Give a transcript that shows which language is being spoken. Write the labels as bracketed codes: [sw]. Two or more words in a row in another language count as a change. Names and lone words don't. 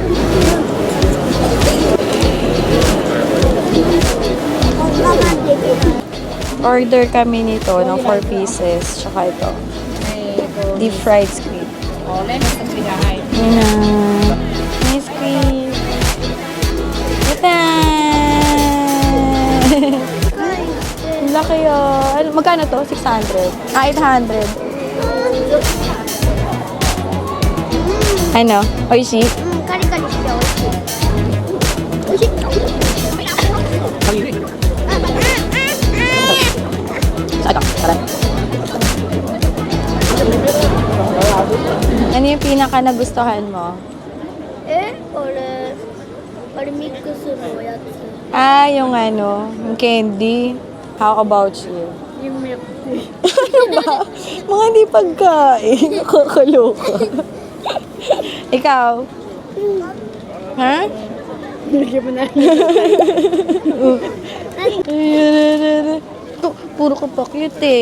[tl] Order kami nito ng 4 pieces. Tsaka ito. [en] Deep fried squid. [tl] Yun na. [en] Nice squid. [tl] Ito! Laki yun. Magkano to? 600? 800. [ja] Oishi? Kari-kariして美味しい。美味しい。 [tl] Ano yung pinaka nagustuhan mo? [ja] あれミックスのやつ。 [tl] Ah, yung ano, yung candy. [en] How about you? [tl] Yung milk tea. Mga hindi pagkain. Nakakaloka. Ikaw? Ha? Nilagyan mo na. Puro ka pa cute eh.